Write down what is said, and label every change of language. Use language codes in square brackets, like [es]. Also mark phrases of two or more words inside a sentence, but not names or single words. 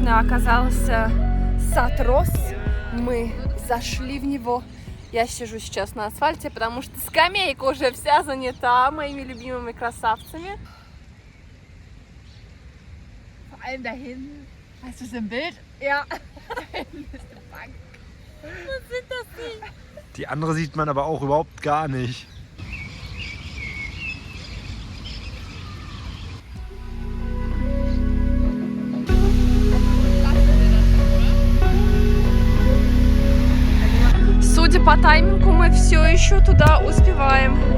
[ru] оказался сад роз. Мы зашли в него. Я сижу сейчас на асфальте, потому что скамейка уже вся занята моими любимыми красавцами. [de] Vor allem da hinten. Hast du so ein Bild? Ja. Da hinten ist eine Bank. Was sind das denn? Die andere sieht man aber auch überhaupt gar nicht. [ru] Судя по таймингу, мы все еще туда успеваем.